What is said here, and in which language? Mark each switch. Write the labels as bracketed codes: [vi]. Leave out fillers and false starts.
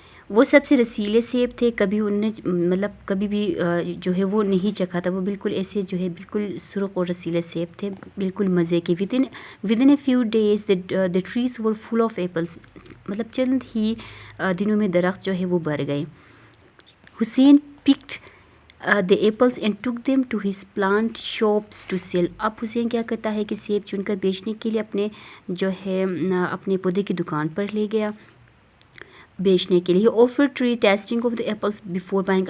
[ur] وہ سب سے رسیلے سیب تھے، کبھی انہیں مطلب کبھی بھی جو ہے وہ نہیں چکھا تھا، وہ بالکل ایسے جو ہے بالکل سرخ اور رسیلے سیب تھے، بالکل مزے کے. [en] Within a few days the trees were full of apples. [ur] مطلب چند ہی دنوں میں درخت جو ہے وہ بھر گئے. [en] Hussain picked the apples and took them to his plant shops to sell. [ur] اب حسین کیا کرتا ہے کہ سیب چن کر بیچنے کے لیے اپنے جو ہے اپنے پودے کی دکان پر لے گیا بیچنے کے لیے. [en] offered tree tasting of the apples before buying.